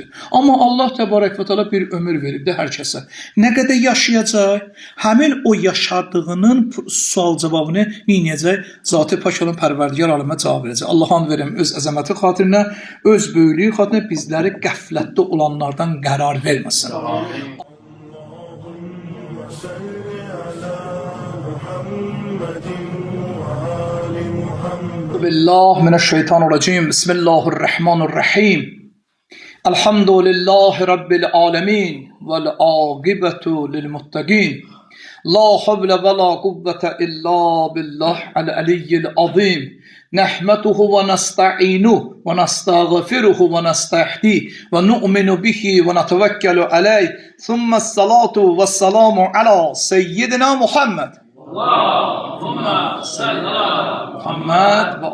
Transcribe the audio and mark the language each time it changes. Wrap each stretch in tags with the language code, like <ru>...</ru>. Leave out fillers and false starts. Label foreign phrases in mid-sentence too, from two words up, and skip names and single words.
<az>Amma Allah</az> <ar>تبارك وتعالى</ar> <az>bir ömür verib də hər kəsə. Nə qədər yaşayacaq? Həmin o yaşadığının sual cavabını neyəcək? Zat-ı pak olan Pərverdigar aləmə cavab verəcək. Allah'ın verəm öz əzəməti xatirinə, öz böyüklüyü xatirinə bizləri qəflətdə olanlardan qərar verməsin.</az> <ar>بالله من الشيطان الرجيم بسم الله الرحمن الرحيم الحمد لله رب العالمين والعاقبة للمتقين لا حول ولا قوة إلا بالله العلي العظيم نحمده ونستعينه ونستغفره ونستهديه ونؤمن به ونتوكل عليه ثم الصلاة والسلام على سيدنا محمد اللهم صل على محمد</ar>